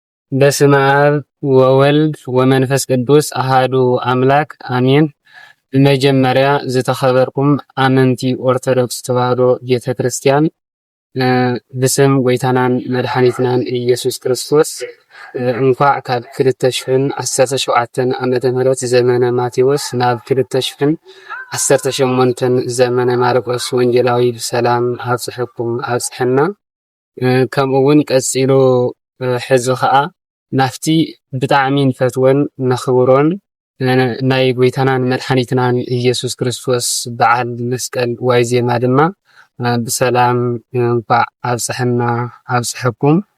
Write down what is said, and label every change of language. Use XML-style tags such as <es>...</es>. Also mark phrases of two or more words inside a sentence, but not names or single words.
<gez>በስመ አብ ወወልድ ወመንፈስ ቅዱስ አሃዱ አምላክ አሜን።</gez> <ti>በመጀመሪያ ዝተኸበርኩም አመንቲ ኦርቶዶክስ ተዋህዶ ቤተክርስቲያን ብስም ጎይታናን መድኃኒትናን ኢየሱስ ክርስቶስ እንኳዕ ካብ 2017 ዓመተ ምህረት ዘመነ ማቴዎስ ናብ 2018 ዘመነ ማርቆስ ወንጌላዊ ብሰላም ኣብፅሕኩም ኣብፅሕና። ከምኡውን ቀፂሉ ሕዚ ከዓ ናፍቲ ብጣዕሚ ንፈትወን ነኽብሮን ናይ ጎይታናን መድኃኒትናን ኢየሱስ ክርስቶስ በዓል መስቀል ዋይዜማ ድማ ብሰላም እንኳዕ ኣብፅሕና ኣብፅሕኩም።</ti>